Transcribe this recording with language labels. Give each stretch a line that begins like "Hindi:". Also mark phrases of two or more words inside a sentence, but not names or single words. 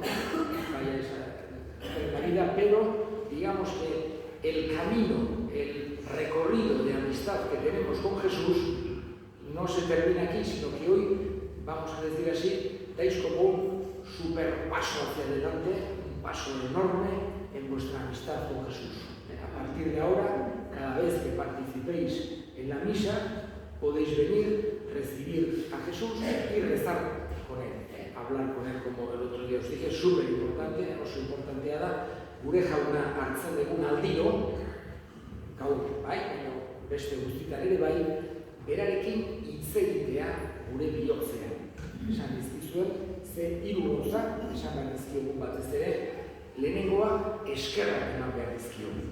Spanish: Vaya en la vida, pero digamos que el camino, el recorrido de amistad que tenemos con Jesús no se termina aquí, sino que hoy, vamos a decir así, dais como un super paso hacia adelante, un paso enorme en vuestra amistad con Jesús. A partir de ahora, cada vez que participéis en la misa, podéis venir, recibir a Jesús y rezar con Él, hablar con Él, como el otro día os dije, súper importante,
Basque: oso importantea da, gure jauna hartzen dugun aldiro, gaur, bai, beste guztitan ere bai, berarekin hitz egitea gure bihotzean. Esan dizkizuen, ze hiru gauza, esan behar dizkiogun batez ere, lehenengoa eskerrak eman behar dizkiogun.